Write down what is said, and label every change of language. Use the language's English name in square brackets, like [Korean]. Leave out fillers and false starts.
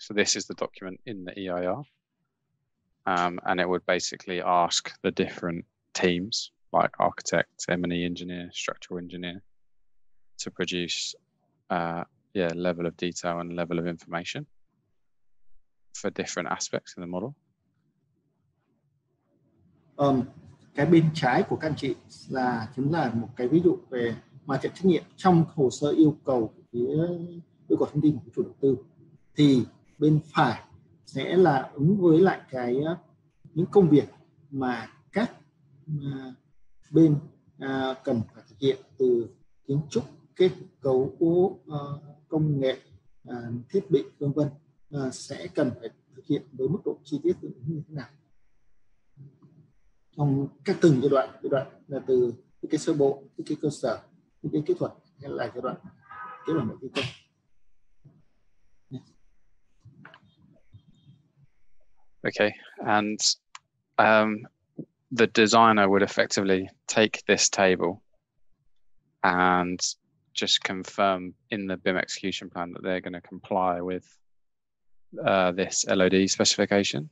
[English] So this is the document in the EIR. And it would basically ask the different teams like architect, M&E engineer, structural engineer to produce level of detail and level of information for different aspects in the model. [Vietnamese] Cái bên trái của các anh chị chính là một cái ví dụ về ma trận trách nhiệm trong hồ sơ yêu cầu yêu cầu thông tin của chủ đầu tư. Thì bên phải sẽ là ứng với lại những công việc mà các bên cần phải thực hiện, từ kiến trúc, kết cấu, công nghệ, thiết bị, vân vân, sẽ cần phải thực hiện với mức độ chi tiết như thế nào trong các từng giai đoạn là từ cái sơ bộ, cái cơ sở, cái kỹ thuật, hay là giai đoạn đầu thi công. [English] Okay, and the designer would effectively take this table and just confirm in the BIM execution plan that they're going to comply with this LOD specification.